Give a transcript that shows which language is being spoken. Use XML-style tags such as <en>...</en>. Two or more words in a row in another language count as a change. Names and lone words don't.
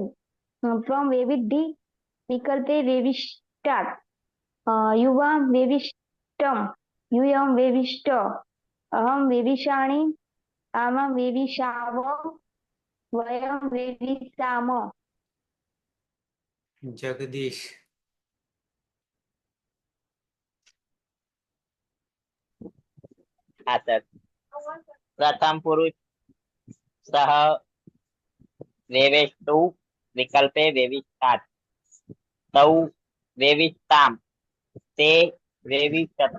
<sa>त्वं वेविद्धि विकल्पे वेविष्टात्. युवां वेविष्टम यूयं वेविष्ट. अहम वेविषाणि. आमां वेविषाव. वयं वेविषाम. जगदीश.</sa> <gu>હા સર.</gu> <sa>प्रथम पुरुष सह वेवेष्टु विकल्पे वेविष्टात. तौ वेविष्टाम ते वेविषतु.</sa>